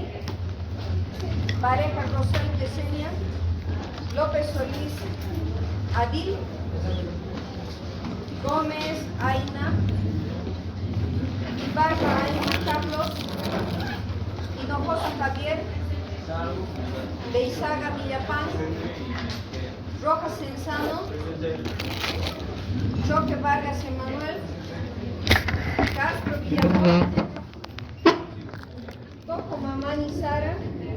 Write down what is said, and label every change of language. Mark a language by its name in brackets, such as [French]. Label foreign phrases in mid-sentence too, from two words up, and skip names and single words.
[Spanish] Pareja Rosal Yesenia. López Solís Adil. Gómez Aina. Ibarra Aina Carlos. Hinojosa Javier. Beizaga Villapán. Rojas Senzano. Choque Vargas Emanuel. Castro Villapán. Coco Mamani Sara.